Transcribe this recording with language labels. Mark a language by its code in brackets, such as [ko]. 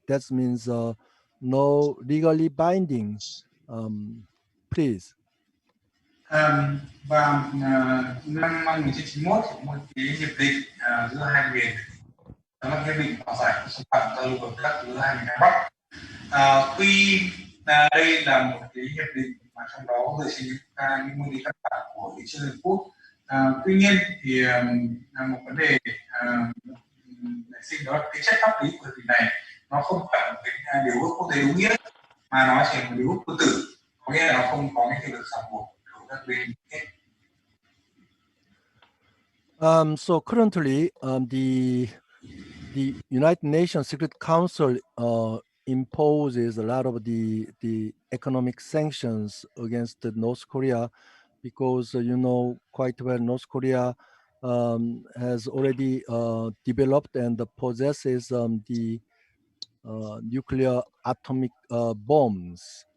[en] That means no legally binding. Please. [vi] Và năm 1991 thì có một cái hiệp định giữa hai miền, đó là hiệp định hòa giải xâm phạm giao lưu hợp tác giữa hai miền Nam Bắc. Tuy đây là một cái hiệp định mà trong đó dựa trên những nguyên lý căn bản của Hiến trương Liên Hợp Quốc, tuy nhiên thì một vấn đề nảy sinh đó là cái chất pháp lý của hiệp định này nó không phải một cái điều ước quốc tế đúng nghĩa, mà nó chỉ là một điều ước quân tử, có nghĩa là nó không có cái hiệu lực ràng buộc của các bên kết. [en] So currently, the United Nations Security Council imposes a lot of the economic sanctions against North Korea because you know quite well North Korea has already developed and possesses the nuclear atomic bombs.